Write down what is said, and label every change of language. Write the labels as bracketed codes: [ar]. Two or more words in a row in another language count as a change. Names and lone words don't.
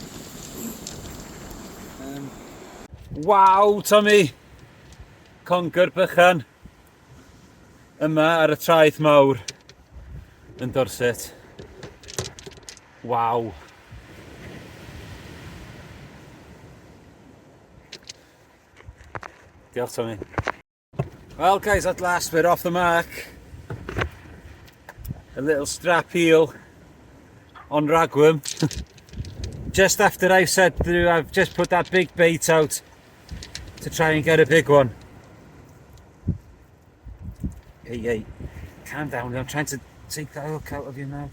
[en] Wow, Tommy! [cy] Conquer bychan yma ar y traeth mawr yn Dorset. Wow! Diolch, Tommy. [en] Well guys, at last we're off the mark. A little strap eel on ragworm. Just after I said through, I've just put that big bait out to try and get a big one. Hey, calm down, I'm trying to take that hook out of your mouth.